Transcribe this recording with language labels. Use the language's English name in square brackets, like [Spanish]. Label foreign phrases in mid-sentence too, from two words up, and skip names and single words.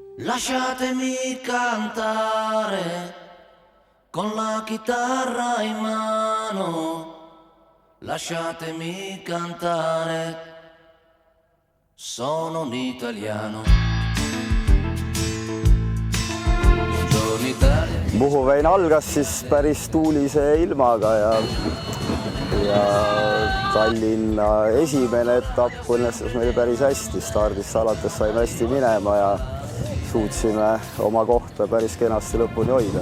[Italian] Lasciatemi cantare con la chitarra in mano, lasciatemi cantare, sono un italiano. Buongiorno Italia. [Estonian] Muhu vein algas siis päris tuulise ilmaga ja Tallinna esimene etapp õnnestus meil päris hästi. Stardist alates saime hästi minema ja suutsime oma kohta päris kenasti lõpuni hoida.